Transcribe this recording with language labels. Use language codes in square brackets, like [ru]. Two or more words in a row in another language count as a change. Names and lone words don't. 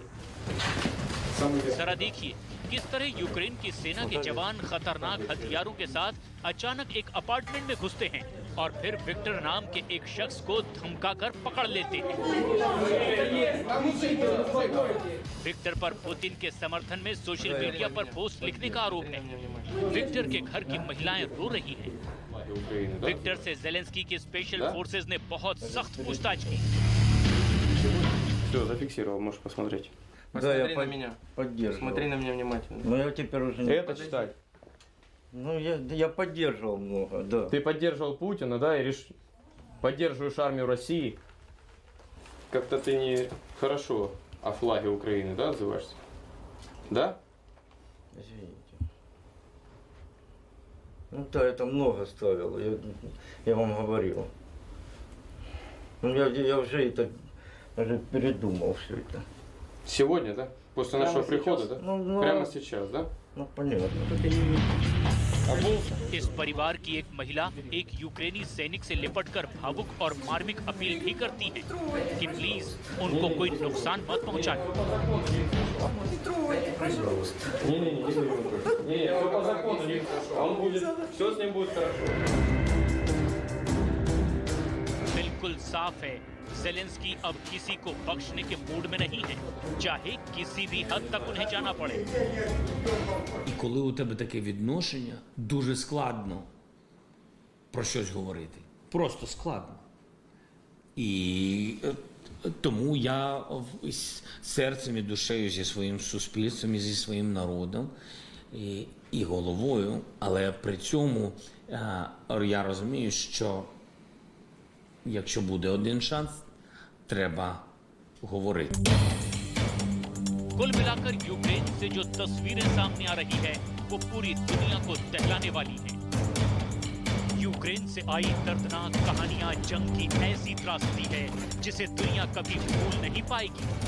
[hi] जरा देखिए किस तरह यूक्रेन की सेना के जवान खतरनाक हथियारों के साथ अचानक एक अपार्टमेंट में घुसते हैं और फिर विक्टर नाम के एक शख्स को धमकाकर पकड़ लेते हैं। विक्टर पर पुतिन के समर्थन में [en] social media [hi] पर पोस्ट लिखने का आरोप है। विक्टर के घर की महिलाएं रो रही हैं। विक्टर से ज़ेलेंस्की के [en] special forces [hi] ने बहुत सख्त पूछताछ की। [ru] Все, зафиксировал, можешь посмотреть. Посмотри на меня. Поддерживал. Смотри на меня внимательно. Но я теперь уже не... Это читай. Ну, я поддерживал много, да. Ты поддерживал Путина, да, и поддерживаешь армию России. Как-то ты не хорошо о флаге Украины, да, отзываешься? Да? Извините. Ну да, это много ставил, я вам говорил. Ну, я уже это даже передумал все это. Сегодня, да? После нашего прихода, да? Ну, Прямо сейчас, да? Ну, понятно. [hi] इस परिवार की एक महिला एक यूक्रेनी सैनिक से लिपटकर भावुक और मार्मिक अपील भी करती है कि प्लीज उनको कोई नुकसान मत पहुंचाए। [ru] Все по закону, все с ним будет хорошо. [hi] बिल्कुल साफ है, ज़ेलेंस्की अब किसी को बख्शने के मूड में नहीं है, चाहे किसी भी हद तक उन्हें जाना पड़े। [uk] І коли у тебе таке відношення, дуже складно про щось говорити. Просто складно. І тому я серцем і душею зі своїм суспільством, і зі своїм народом, і головою, але при цьому я розумію, що якщо буде один шанс, треба говорити. [hi] कुल मिलाकर यूक्रेन से जो तस्वीरें सामने आ रही है वो पूरी दुनिया को दहलाने वाली है। यूक्रेन से आई दर्दनाक कहानियां जंग की ऐसी त्रासदी है जिसे दुनिया कभी भूल नहीं पाएगी।